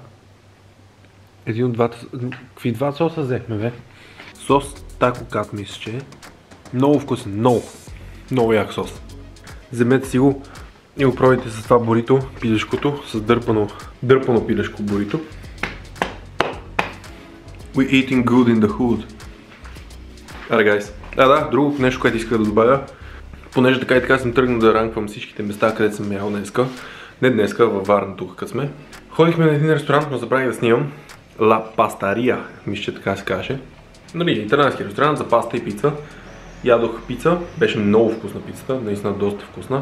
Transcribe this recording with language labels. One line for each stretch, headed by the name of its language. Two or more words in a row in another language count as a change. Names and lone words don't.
Bulgarian: Един от двата... Какви два соса взехме, бе? Сос тако кат, мисля, че е. Много вкусен, много. Много як сос. Вземете си го и го пробайте с това бурито, пилешкото, с дърпано пилешко бурито.
English: We eating good in the hood.
Bulgarian: Аре, гайс. Да, друго нещо, което исках да добавя. Понеже така и така съм тръгнал да ранквам всичките места, където съм ял днеска. Не днеска, във Варна тук, къде сме. Ходихме на един ресторант, но забравих да снимам. La Pastaria, мисля, че така се каже. Нали, италиански ресторант за паста и пица. Ядох пица, беше много вкусна пицата, наистина доста вкусна.